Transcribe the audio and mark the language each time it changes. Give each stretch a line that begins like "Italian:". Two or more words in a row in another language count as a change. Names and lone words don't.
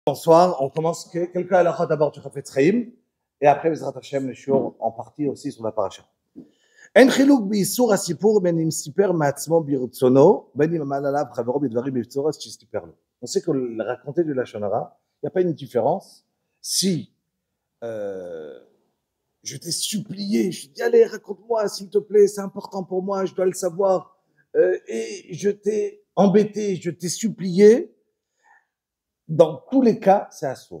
French: Bonsoir, on commence quelques halachot d'abord du Chafetz Chaim, et après,
Hebrew: בעזרת השם,
French: le shiur en partie aussi sur la paracha.
Hebrew: אין חילוק באיסור הסיפור בין אם סיפר מעצמו ברצונו, בין אם עמד עליו חברו בדברים מבצורת שסיפר לו.
French: On sait que le raconter du
Hebrew: לשון הרע,
French: il n'y a pas une différence. Si je t'ai supplié, je t'ai dit, allez, raconte-moi, s'il te plaît, c'est important pour moi, je dois le savoir, et je t'ai embêté, je t'ai supplié, dans tous les cas, c'est assourd.